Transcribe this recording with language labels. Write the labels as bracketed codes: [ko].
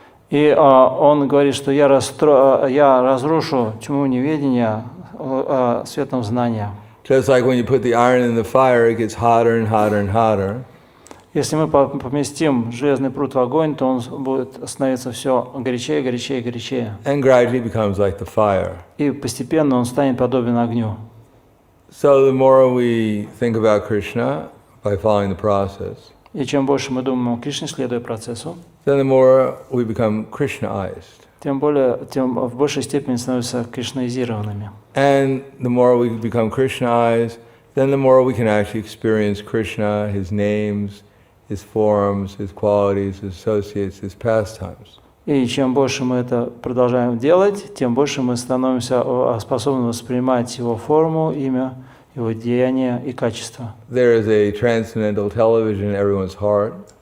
[ru] И он говорит, что я разрушу тьму неведения светом знания. [en] Just like when you put the iron in the fire, it gets hotter and hotter and hotter. [ru] Если мы поместим железный пруд в огонь, то он будет становиться все горячее, горячее, горячее. [en] And gradually becomes like the fire. [ru] И постепенно он станет подобен огню. [en] So the more we think about Krishna by following the process, [ru] И чем больше мы думаем о Кришне, следуя процессу, [en] then the more we become Krishnaized. [ru] тем в большей степени становятся кришнаизированными. [en] And the more we become Krishnaized, then the more we can actually experience Krishna, his names, his forms, his qualities, his associates, his pastimes. [ru] И чем больше мы это продолжаем делать, тем больше мы становимся способны воспринимать его форму, имя, его деяния и качества. [en] There is a transcendental television in everyone's heart.